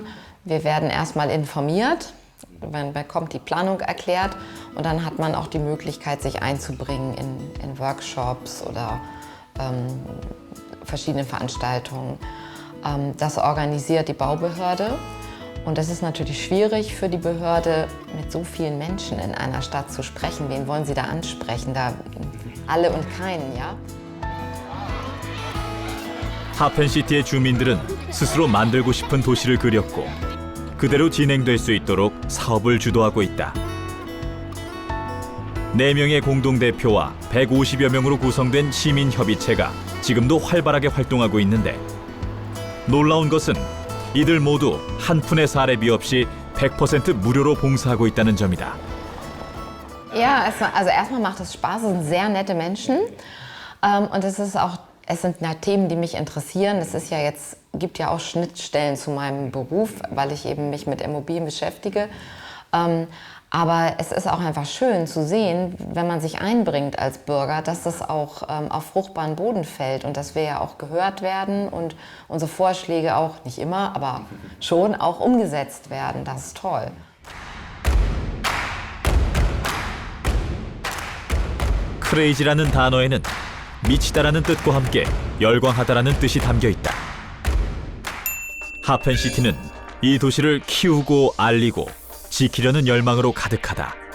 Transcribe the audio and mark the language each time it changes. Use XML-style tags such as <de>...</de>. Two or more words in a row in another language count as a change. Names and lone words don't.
<de>Wir werden erstmal informiert, man bekommt die Planung erklärt und dann hat man auch die Möglichkeit, sich einzubringen in Workshops oder verschiedene Veranstaltungen. Das organisiert die Baubehörde. Und es ist natürlich schwierig für die Behörde, mit so vielen Menschen in einer Stadt zu sprechen. Wen wollen sie da ansprechen? Da alle und keinen, ja?</de> <ko>하펜시티의 주민들은 스스로 만들고 싶은 도시를 그렸고 그대로 진행될 수 있도록 사업을 주도하고 있다. 4명의 공동대표와 150여 명으로 구성된 시민협의체가 지금도 활발하게 활동하고 있는데 놀라운 것은 이들 모두 한 푼의 사례비 없이 100% 무료로 봉사하고 있다는 점이다.</ko> <de>Ja, also erstmal macht es Spaß, es sind sehr nette Menschen und es ist auch Es sind Themen, die mich interessieren. Es ist ja jetzt, gibt ja auch Schnittstellen zu meinem Beruf, weil ich eben mich mit Immobilien beschäftige. Aber es ist auch einfach schön zu sehen, wenn man sich einbringt als Bürger, dass das auch auf fruchtbaren Boden fällt und dass wir ja auch gehört werden und unsere Vorschläge auch, nicht immer, aber schon auch umgesetzt werden. Das ist toll.</de> <ko>크레이지라는 단어에는 미치다라는 뜻과 함께 열광하다라는 뜻이 담겨 있다. 하펜시티는 이 도시를 키우고 알리고 지키려는 열망으로 가득하다.</ko>